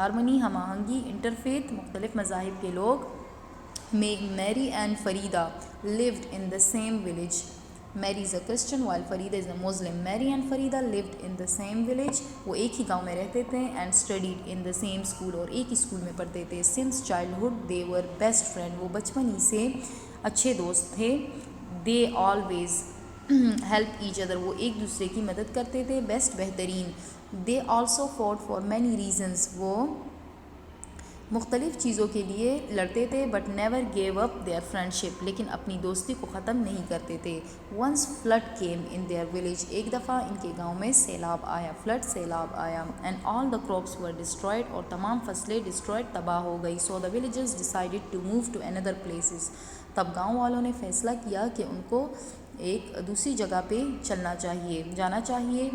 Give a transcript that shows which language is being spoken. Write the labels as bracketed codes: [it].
[ur] Harmony, हम आहंगी, interfaith, मुख्तलिफ़ मज़ाहिब के लोग. [en] Mary and Farida lived in the same village. Mary is a Christian while Farida is a Muslim. Mary and Farida lived in the same village. [ur] وہ ایک ہی گاؤں میں رہتے تھے [en] and studied in the same school, [ur] اور ایک ہی school میں پڑھتے تھے. [en] Since childhood they were best friend. [ur] وہ بچپن ہی سے اچھے دوست تھے. [en] They always help each other. [ur] وہ ایک دوسرے کی مدد کرتے تھے. Best بہترین. [en] They also fought for many reasons. [ur] وہ مختلف چیزوں کے لیے لڑتے تھے. [en] But never gave up their friendship. [ur] لیکن اپنی دوستی کو ختم نہیں کرتے تھے. [en] Once flood came in their village. [ur] ایک دفعہ ان کے گاؤں میں سیلاب آیا. فلڈ سیلاب آیا. [en] And all the crops were destroyed. [ur] اور تمام فصلیں ڈسٹرائڈ, تباہ ہو گئی. [en] So the villagers decided to move to other places. [ur] تب گاؤں والوں نے فیصلہ کیا کہ ان کو ایک دوسری جگہ پہ جانا چاہیے.